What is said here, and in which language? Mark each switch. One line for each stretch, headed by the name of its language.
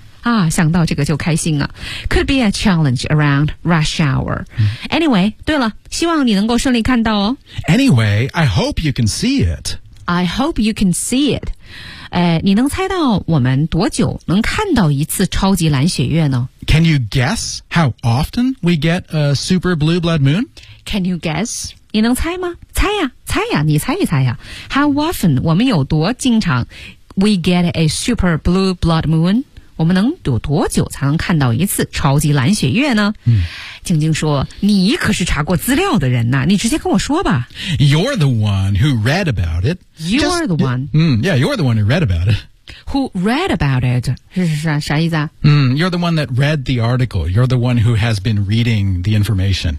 Chinese: 啊，想到这个就开心啊。
English: Could be a challenge around rush hour.、 Mm-hmm.
Chinese: Anyway, 对了，希望你能够顺利看到哦。
English: Anyway, I hope you can see it. I hope you can see it.
Chinese: 你能猜到我们多久能看到一次超级蓝血月呢？
English: Can you guess how often we get a super blue blood moon? Can you guess?
Chinese: 你能猜吗？猜呀，猜呀，你猜一猜呀。
English: How often
Chinese: 我们有多经常
English: we get a super blue blood moon?
Chinese: 我们能有多久才能看到一次超级蓝血月呢？嗯，静静说，你可是查过资料的人呐，你直接跟我说吧。
English: You're the one who read about it. You're the one. Yeah, you're the one who read about it. Who read about it?
Chinese: 是啥意思啊？
English: 嗯、you're the one that read the article. You're the one who has been reading the information.